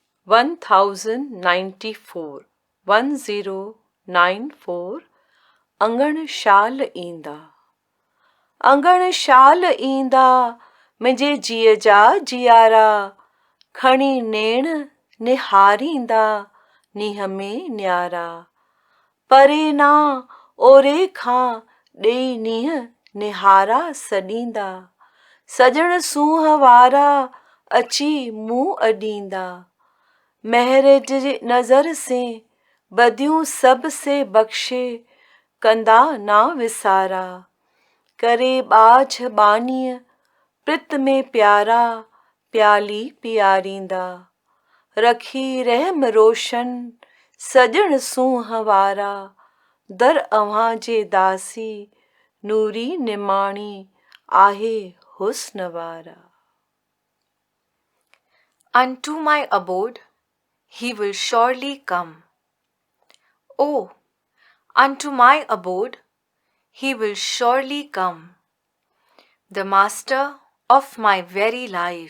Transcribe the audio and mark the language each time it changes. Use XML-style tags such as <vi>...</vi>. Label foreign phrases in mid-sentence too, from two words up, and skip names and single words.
<sd>1094 1094 अंगणशाल ईंदा अंगणशाल ईंदा मुंहिंजे जीअ जा जियारा खणी नेण निहारींदा नीह में न्यारा परे ना ओरे खां ॾेई नीह निहारा सॾींदा सजण सूंह वारा अची मुंहुं अॾींदा महर जी नज़र से बदियूं सब से बख़्शे कंदा ना विसारा करे बाझ बानीअ प्रित में प्यारा प्याली पियारींदा रखी रहम रोशन सजण सूंह वारा दर अव्हां जे दासी नूरी निमाणी आहे हुस्न वारा</sd> <en>Unto my abode he will surely come. Oh, unto my abode he will surely come, the master of my very life.</en>